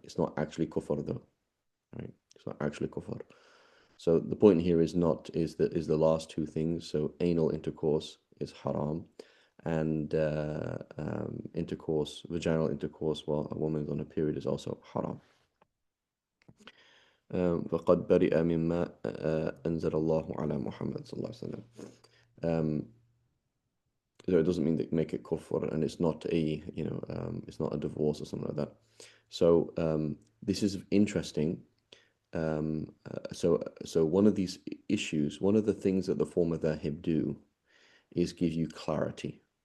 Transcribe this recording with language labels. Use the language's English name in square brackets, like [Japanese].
[English] It's not actually kufr though, right? It's not actually kufr. So the point here is the last two things. So anal intercourse is haram, and intercourse, vaginal intercourse while a woman is on a period is also haram. [Arabic] فقد برئ مما أنزل الله على محمد صلى الله عليه وسلم. [English] So it doesn't mean that make it kufr, and it's not it's not a divorce or something like that. So this is interesting. So one of these issues, one of the things that the former dhahib do is give you clarity.